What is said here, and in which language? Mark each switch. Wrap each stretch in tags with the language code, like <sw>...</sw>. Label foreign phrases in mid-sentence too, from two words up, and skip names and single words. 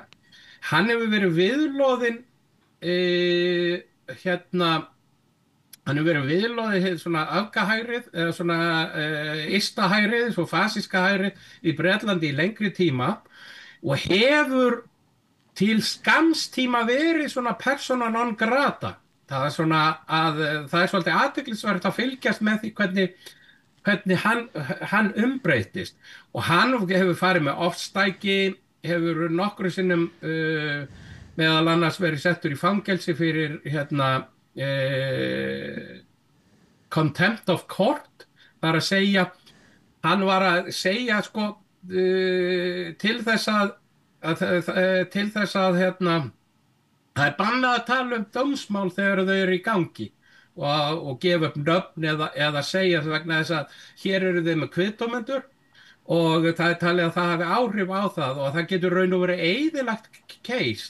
<is>Hann hefur verið viðloðinn hann hefur verið viðloðinn svona öfgahægrið eða svona istahægrið, svo fasíska hægrið í Bretlandi í lengri tíma og hefur til skamms tíma verið svona</is> <la>persona non grata.</la> <is>Það er svona það er svolítið athyglisvert að fylgjast með því hvernig hann umbreytist og hann hefur farið með ofstæki, hefur nokkru sinnum meðal annars verið settur í fangelsi fyrir</is> <en>contempt of court,</en> <is>bara að segja, hann var að segja sko til þess að það er bannað að tala dómsmál þegar þau eru í gangi og gefa upp nöfn eða segja vegna þess að hér eru þau með kviðdómendur og það er talið að það hafi áhrif á það og það getur raun og verið eyðilagt case.</is>